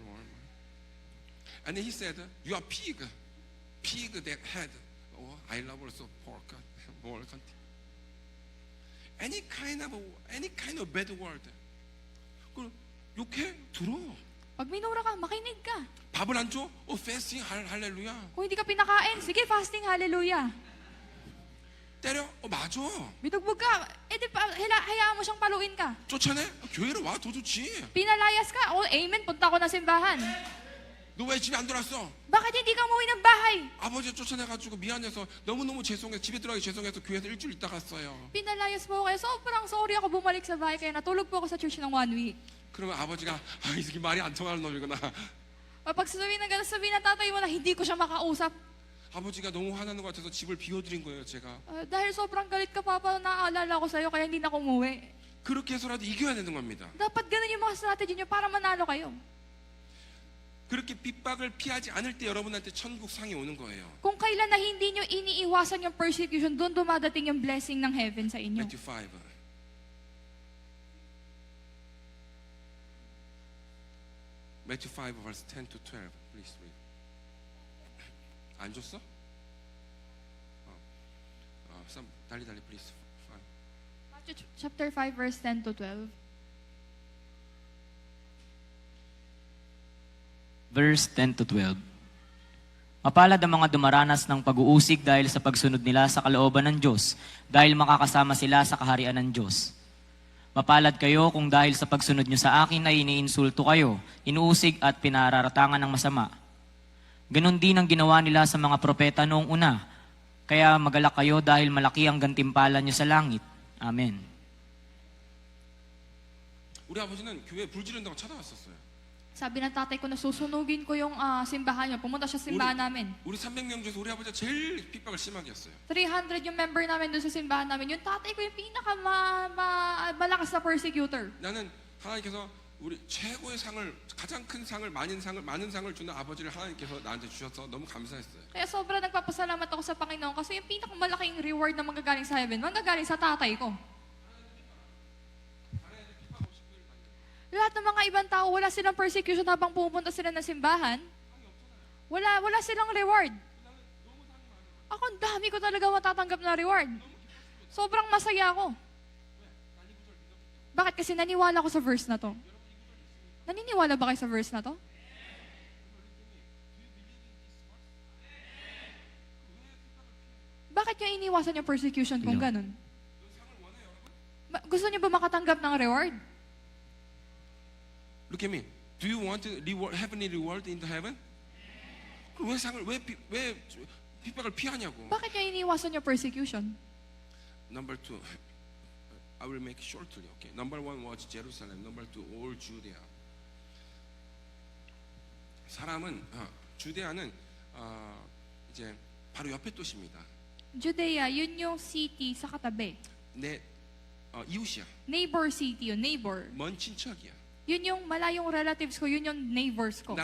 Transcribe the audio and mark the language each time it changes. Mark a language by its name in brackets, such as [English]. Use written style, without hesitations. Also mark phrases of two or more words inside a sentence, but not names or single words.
[English] And then he said you are pig. Pig that had. Oh, I love also pork. More. Any kind of bad word. [Korean] 그 욕해 들어. [Filipino] Pag minura ka, makinig ka. [Korean] 밥을 안 줘? fasting 할렐루야. [Filipino] Kung hindi ka pinakain, sige, fasting, hallelujah. [Korean] 때려? 맞아. [Filipino] Binugbog ka, edi hayaan mo siyang paluin ka. [Korean] 쫓아내? 교회로 와, 더 좋지. [Filipino] Pinalayas ka, oh, amen, punta ko na simbahan. [Korean] 너 왜 집에 안 들어왔어? [Filipino] Bakit hindi ka umuwi ng bahay? [Korean] 아버지 쫓아내가지고 미안해서 너무너무 죄송해서 집에 들어가기 죄송해서 교회에서 일주일 있다 갔어요. [Filipino] Pinalayas mo ako, kaya sobrang sorry ako bumalik sa bahay, kaya natulog po ako sa church ng 1 week. [Korean] 그러면 아버지가 이 새끼 말이 안 통하는 놈이구나. [Filipino] Pag sabihin ng tatay mo na hindi ko siya makausap, [Korean] 아버지가 너무 화나는 것 같아서 집을 비워드린 거예요, 제가. [Filipino] dahil sobrang galit ka, Papa, naaalala ko sa'yo, kaya hindi na ako umuwi. [Korean] 그렇게 해서라도 이겨야 되는 겁니다. [Filipino] Dapat ganun yung mga strategy nyo para manalo kayo. [Korean] 그렇게 핍박을 피하지 않을 때 여러분한테 천국 상이 오는 거예요. [Filipino] Kung kailan na hindi nyo iniiwasan yung persecution, doon dumadating yung blessing ng heaven sa inyo. [English] Matthew 5. Matthew 5 verse 10 to 12. Please read. [Korean] 안 줬어? 달리 please. [English] Matthew chapter 5 verse 10 to 12. Verse 10 to 12. [Filipino] Mapalad ang mga dumaranas ng pag-uusig dahil sa pagsunod nila sa kalooban ng Diyos, dahil makakasama sila sa kaharian ng Diyos. Mapalad kayo kung dahil sa pagsunod nyo sa akin ay iniinsulto kayo, inuusig at pinararatangan ng masama. Ganon din ang ginawa nila sa mga propeta noong una, kaya magalak kayo dahil malaki ang gantimpala nyo sa langit. Amen. [Korean] 우리 아버지는 교회 불 지른다고 찾아왔었어요. [Filipino] Sabi ng tatay ko na susunugin ko yung simbahan niya. Pumunta siya sa simbahan namin. [Korean] 우리 300명 중에서 우리 아버지가 제일 핍박을 심하게 했어요. [Filipino] 300 yung member namin doon sa simbahan namin. Yung tatay ko yung pinaka malakas na persecutor. [Korean] 나는 하나님께서 우리 최고의 상을, 가장 큰 상을, 많은 상을 주는 아버지를 하나님께서 나한테 주셔서 너무 감사했어요. [Filipino] Kaya sobrang nagpapasalamat ako sa Panginoon kasi yung pinakamalaking reward na manggagaling sa heaven, manggagaling sa tatay ko. Lahat ng mga ibang tao, wala silang persecution habang pupunta sila ng simbahan. Wala silang reward. Ako, ang dami ko talaga matatanggap na reward. Sobrang masaya ako. Bakit? Kasi naniwala ko sa verse na to. Naniniwala ba kayo sa verse na to? Bakit nyo iniwasan yung persecution kung ganun? Gusto nyo ba makatanggap ng reward? [English] Look at me. Do you want to heavenly reward in the heaven? [Korean] 그럼 왜 핍박을 피하냐고. [Filipino] Bakit nyo iniwasan yung persecution? [English] Number 2. I will make shortly. Okay. Number 1 was Jerusalem. Number 2 all Judea. [Korean] 주데아는 이제 바로 옆에 도시입니다. [Filipino] Judea, yun yung city sa katabi. [Korean] 내 이웃이야. [English] Neighbor city [Filipino] yun, neighbor. [Korean] 먼 친척이야. [Filipino] Yun yung malayong relatives ko, yun yung neighbors ko.